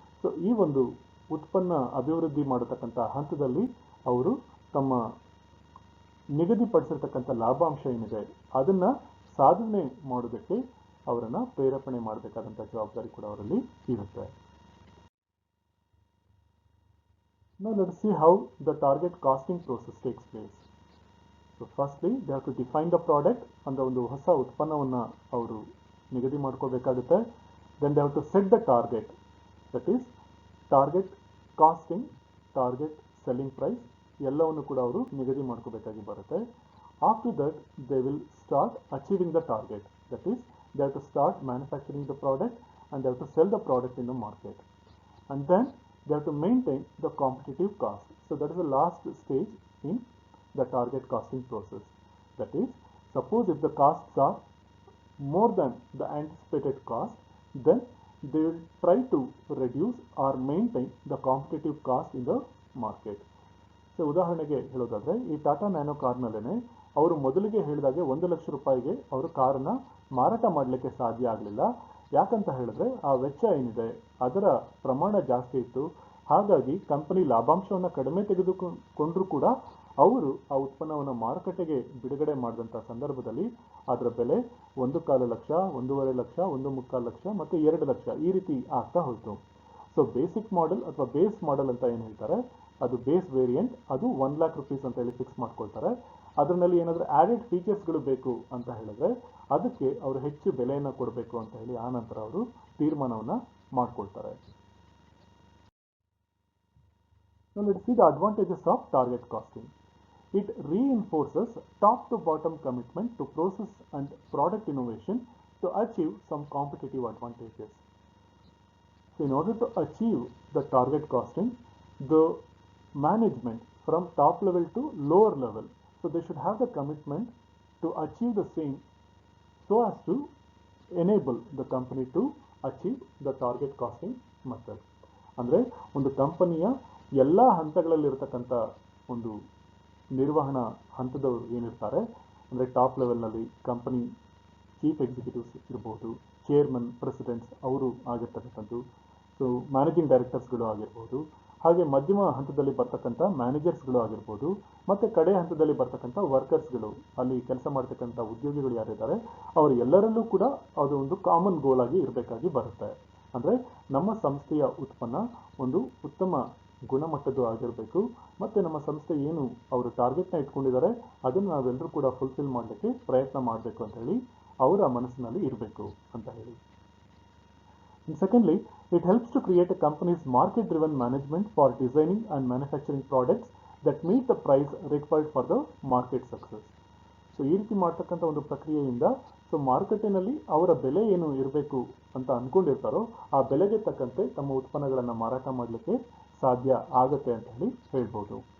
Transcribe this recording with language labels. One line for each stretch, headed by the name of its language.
Kannada: So ಈ ಒಂದು ಉತ್ಪನ್ನ ಅಭಿವೃದ್ಧಿ ಮಾಡತಕ್ಕಂಥ ಹಂತದಲ್ಲಿ ಅವರು ತಮ್ಮ ನಿಗದಿಪಡಿಸಿರ್ತಕ್ಕಂಥ ಲಾಭಾಂಶ ಏನಿದೆ ಅದನ್ನು ಸಾಧನೆ ಮಾಡೋದಕ್ಕೆ ಅವರನ್ನು ಪ್ರೇರೇಪಣೆ ಮಾಡಬೇಕಾದಂಥ ಜವಾಬ್ದಾರಿ ಕೂಡ ಅವರಲ್ಲಿ ಇರುತ್ತೆ.
English: Now let us see how the target costing process takes place. So firstly they have to define the product,
Kannada: ಅಂದರೆ ಒಂದು ಹೊಸ ಉತ್ಪನ್ನವನ್ನು ಅವರು ನಿಗದಿ ಮಾಡ್ಕೋಬೇಕಾಗುತ್ತೆ.
English: Then they have to set the target, that is target costing, target selling price
Kannada: ಎಲ್ಲವನ್ನು ಕೂಡ ಅವರು ನಿಗದಿ ಮಾಡ್ಕೋಬೇಕಾಗಿ ಬರುತ್ತೆ.
English: After that they will start achieving the target, that is they have to start manufacturing the product and they have to sell the product in the market, and then they have to maintain the competitive cost. So that is the last stage in the target costing process. That is suppose if the costs are more than the anticipated cost, then they will try to reduce or maintain the competitive cost in the market.
Kannada: So ಉದಾಹರಣೆಗೆ ಹೇಳೋದಾದರೆ ಈ Tata nano ಕಾರ್ನಲ್ಲೇ ಅವರು ಮೊದಲಿಗೆ ಹೇಳಿದಾಗೆ 1,00,000 ರೂಪಾಯಿಗೆ ಅವರು ಕಾರನ್ನು ಮಾರಾಟ ಮಾಡಲಿಕ್ಕೆ ಸಾಧ್ಯ ಆಗಲಿಲ್ಲ. ಯಾಕಂತ ಹೇಳಿದ್ರೆ ಆ ವೆಚ್ಚ ಏನಿದೆ ಅದರ ಪ್ರಮಾಣ ಜಾಸ್ತಿ ಇತ್ತು. ಹಾಗಾಗಿ ಕಂಪನಿ ಲಾಭಾಂಶವನ್ನು ಕಡಿಮೆ ತೆಗೆದುಕೊಂಡ್ರೂ ಕೂಡ ಅವರು ಆ ಉತ್ಪನ್ನವನ್ನು ಮಾರುಕಟ್ಟೆಗೆ ಬಿಡುಗಡೆ ಮಾಡಿದಂಥ ಸಂದರ್ಭದಲ್ಲಿ ಅದರ ಬೆಲೆ 1,25,000, 1,50,000, 1,45,000 ಮತ್ತು 2,00,000 ಈ ರೀತಿ ಆಗ್ತಾ ಹೋಯಿತು. ಸೊ ಬೇಸಿಕ್ ಮಾಡೆಲ್ ಅಥವಾ ಬೇಸ್ ಮಾಡೆಲ್ ಅಂತ ಏನು ಹೇಳ್ತಾರೆ, ಅದು ಬೇಸ್ ವೇರಿಯಂಟ್, ಅದು 1,00,000 ರೂಪೀಸ್ ಅಂತ ಹೇಳಿ ಫಿಕ್ಸ್ ಮಾಡ್ಕೊಳ್ತಾರೆ. ಅದರಲ್ಲಿ ಏನಾದರೂ ಆ್ಯಡೆಡ್ ಫೀಚರ್ಸ್ಗಳು ಬೇಕು ಅಂತ ಹೇಳಿದ್ರೆ ಅದಕ್ಕೆ ಅವರು ಹೆಚ್ಚು ಬೆಲೆಯನ್ನು ಕೊಡಬೇಕು ಅಂತ ಹೇಳಿ ಆ ನಂತರ ಅವರು ತೀರ್ಮಾನವನ್ನು ಮಾಡ್ಕೊಳ್ತಾರೆ.
English: Now let's see the advantages of target costing. It reinforces top to bottom commitment to process and product innovation to achieve some competitive advantages. So in order to achieve the target costing, the management from top level to lower level, so they should have the commitment to achieve the same so as to enable the company to achieve the target costing method.
Kannada: ಅಂದರೆ ಒಂದು ಕಂಪನಿಯ ಎಲ್ಲ ಹಂತಗಳಲ್ಲಿರ್ತಕ್ಕಂಥ ಒಂದು ನಿರ್ವಹಣಾ ಹಂತದವರು ಏನಿರ್ತಾರೆ, ಅಂದರೆ top ಲೆವೆಲ್ನಲ್ಲಿ company chief executives ಇರ್ಬೋದು, chairman, presidents ಅವರು ಆಗಿರ್ತಕ್ಕಂಥದ್ದು, ಸೊ ಮ್ಯಾನೇಜಿಂಗ್ ಡೈರೆಕ್ಟರ್ಸ್ಗಳು ಆಗಿರ್ಬೋದು, ಹಾಗೆ ಮಧ್ಯಮ ಹಂತದಲ್ಲಿ ಬರ್ತಕ್ಕಂಥ ಮ್ಯಾನೇಜರ್ಸ್ಗಳು ಆಗಿರ್ಬೋದು, ಮತ್ತು ಕಡೆ ಹಂತದಲ್ಲಿ ಬರ್ತಕ್ಕಂಥ ವರ್ಕರ್ಸ್ಗಳು, ಅಲ್ಲಿ ಕೆಲಸ ಮಾಡ್ತಕ್ಕಂಥ ಉದ್ಯೋಗಿಗಳು ಯಾರಿದ್ದಾರೆ ಅವರು ಎಲ್ಲರಲ್ಲೂ ಕೂಡ ಅದು ಒಂದು ಕಾಮನ್ ಗೋಲ್ ಆಗಿ ಇರಬೇಕಾಗಿ ಬರುತ್ತೆ. ಅಂದರೆ ನಮ್ಮ ಸಂಸ್ಥೆಯ ಉತ್ಪನ್ನ ಒಂದು ಉತ್ತಮ ಗುಣಮಟ್ಟದ್ದು ಆಗಿರಬೇಕು, ಮತ್ತು ನಮ್ಮ ಸಂಸ್ಥೆ ಏನು ಅವರು ಟಾರ್ಗೆಟ್ನ ಇಟ್ಕೊಂಡಿದ್ದಾರೆ ಅದನ್ನು ನಾವೆಲ್ಲರೂ ಕೂಡ ಫುಲ್ಫಿಲ್ ಮಾಡಲಿಕ್ಕೆ ಪ್ರಯತ್ನ ಮಾಡಬೇಕು ಅಂತ ಹೇಳಿ ಅವರ ಮನಸ್ಸಿನಲ್ಲಿ ಇರಬೇಕು ಅಂತ ಹೇಳಿ.
English: And secondly, it helps to create a company's market-driven management for designing and manufacturing products that meet the price required for the market success.
Kannada: So ಈ ರೀತಿ ಮಾಡ್ತಕ್ಕಂಥ ಒಂದು ಪ್ರಕ್ರಿಯೆಯಿಂದ ಸೊ ಮಾರುಕಟ್ಟೆನಲ್ಲಿ ಅವರ ಬೆಲೆ ಏನು ಇರಬೇಕು ಅಂತ ಅಂದ್ಕೊಂಡಿರ್ತಾರೋ ಆ ಬೆಲೆಗೆ ತಕ್ಕಂತೆ ತಮ್ಮ ಉತ್ಪನ್ನಗಳನ್ನು ಮಾರಾಟ ಮಾಡಲಿಕ್ಕೆ ಸಾಧ್ಯ ಆಗುತ್ತೆ ಅಂತ ಹೇಳಿ ಹೇಳ್ಬೋದು.